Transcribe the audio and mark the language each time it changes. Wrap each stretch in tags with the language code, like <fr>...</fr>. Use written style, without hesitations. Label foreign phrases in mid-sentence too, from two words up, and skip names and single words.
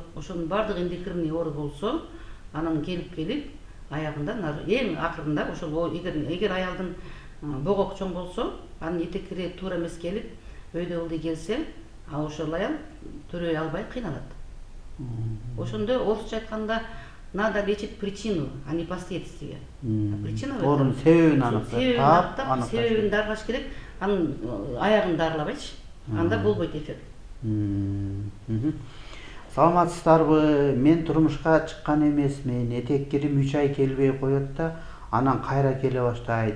<ky>Ошонун баардыгы эндокринный оору болсо, анан келип аягында эң акырында ошол эгер аялдын богок чоң болсо, анын этеккири туура эмес келип, өйдө ылдый келсе, ошол аял төрөй албай кыйналат. Ошондо орусча айтканда</ky> <ru>надо лечить причину, а не последствия. Причина</ru> <ky>Орун себебин аныктап, себебин дарылаш керек, анын аягын дарылабайчы. Анда болбойт эффект. Саламатсыздарбы? Мен турмушка чыккан эмесмин. Этек кирим 3 ай келбей коет да, анан кайра келе баштайт.</ky>